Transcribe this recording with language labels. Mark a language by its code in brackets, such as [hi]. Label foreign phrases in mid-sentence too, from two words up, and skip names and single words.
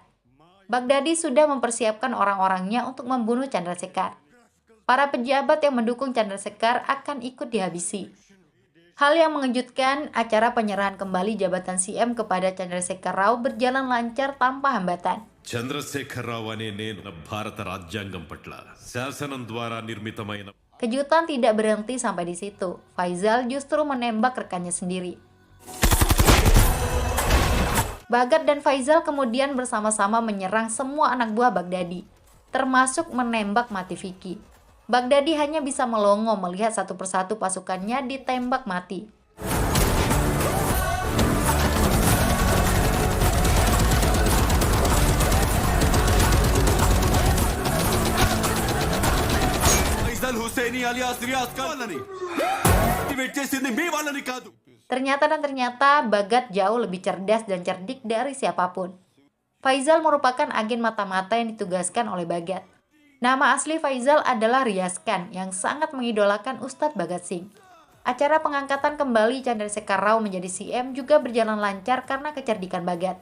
[id] Baghdadi sudah mempersiapkan orang-orangnya untuk membunuh Chandrasekhar. Para pejabat yang mendukung Chandrasekhar akan ikut dihabisi. Hal yang mengejutkan, acara penyerahan kembali jabatan CM kepada Chandrasekhar Rao berjalan lancar tanpa hambatan. [te] చంద్రశేఖరరావు అనే నేను భారత రాజ్యాంగం పట్ల శాసనం ద్వారా నిర్మితమైన [id] Kejutan tidak berhenti sampai di situ. Faizal justru menembak rekannya sendiri. Bagat dan Faizal kemudian bersama-sama menyerang semua anak buah Baghdadi, termasuk menembak mati Vicky. Baghdadi hanya bisa melongo melihat satu persatu pasukannya ditembak mati. [te] హుసేని అలియాస్ రియాజ్ కావాలని యాక్టివేట్ చేసింది మీ వాళ్ళని కాదు. [id] Ternyata Bagat jauh lebih cerdas dan cerdik dari siapapun. Faizal merupakan agen mata-mata yang ditugaskan oleh Bagat. Nama asli Faizal adalah Riaz Khan yang sangat mengidolakan Ustadz Bhagat Singh. Acara pengangkatan kembali Chandrasekhar Rao menjadi CM juga berjalan lancar karena kecerdikan Bagat.